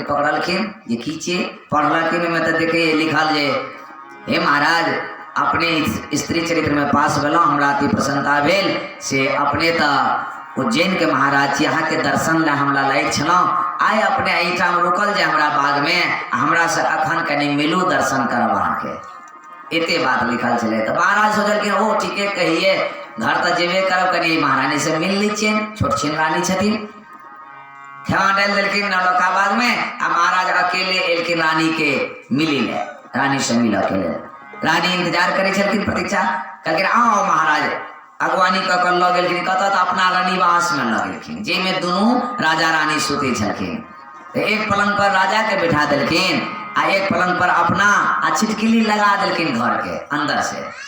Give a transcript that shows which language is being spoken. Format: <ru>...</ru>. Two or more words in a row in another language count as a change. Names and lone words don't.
<mai>पकड़लखिन जे की छियै, पढ़लखिन ओहिमे तऽ देखे लिखल जे हे महाराज अपने स्त्री चरित्र में पास भेलहुँ, हमरा अति प्रसन्नता भेल से अपने तऽ उज्जैन के महाराज छी, यहाँ के दर्शन ला हमरा लायक छलहुँ, आइ अपने एहिठाम रुकल जे हमरा बाग में, हमरा से अखन कनि मिलू दर्शन करब अहाँके, एते बात लिखल छलै। तऽ महाराज सोचलखिन ओ ठीके कहिए, घर तऽ जेबे करब, कनि महारानी से मिल लै छियनि, छोट छिन रानी छथिन। खेमा डालि देलखिन नौलखा बाग में, आ महाराज अकेले एलखिन रानी के मिली ले, रानी से मिल अकेले। रानी इंतजार करे छलखिन, प्रतीक्षा कहलखिन आओ महाराज, अगवानी कऽ कऽ लऽ गेलखिन कतऽ, तऽ अपना रानीवास में लऽ गेलखिन, जाहिमे दुनू राजा रानी सुतै छलखिन। एक पलंग पर राजा के बैठा देलखिन, आ एक पलंग पर अपना, आ छिटकिली लगा देलखिन घर के अंदर से।</mai>